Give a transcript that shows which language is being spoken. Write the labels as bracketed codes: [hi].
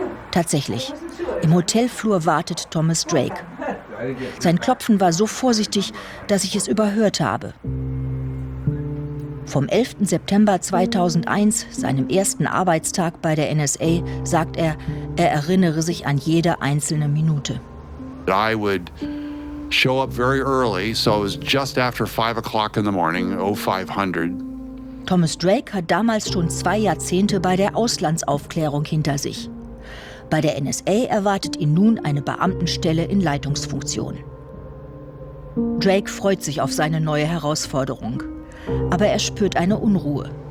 [de] Tatsächlich, im Hotelflur wartet Thomas Drake. Sein Klopfen war so vorsichtig, dass ich es überhört habe. Vom 11. September 2001, seinem ersten Arbeitstag bei der NSA, sagt er, er erinnere sich an jede einzelne Minute. [en] I would show up very early, so it was just after 5 o'clock in the morning, 0500. [de] Thomas Drake hat damals schon 2 Jahrzehnte bei der Auslandsaufklärung hinter sich. Bei der NSA erwartet ihn nun eine Beamtenstelle in Leitungsfunktion. Drake freut sich auf seine neue Herausforderung. Aber er spürt eine Unruhe.